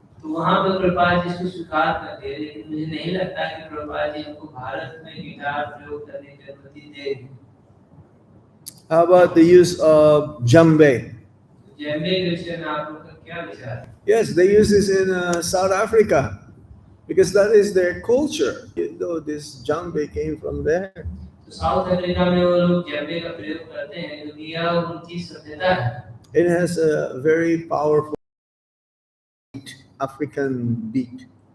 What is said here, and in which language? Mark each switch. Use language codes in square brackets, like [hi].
[hi] तो वहां पर प्रभुपाद जी इसको स्वीकार करते हैं, लेकिन मुझे नहीं लगता कि प्रभुपाद जी हमको भारत में गिटार प्रयोग करने की अनुमति देंगे। [en] How about the use of djembe? [hi] जैम्बे के विषय में आप लोग का क्या विचार है? [en] Yes, they use this in South Africa because that is their culture. You know, this djembe came from there. [hi] तो साउथ अफ्रीका में वो लोग जैम्बे का प्रयोग करते हैं क्योंकि यह उनकी सभ्यता है। [en] It has a very powerful African beat.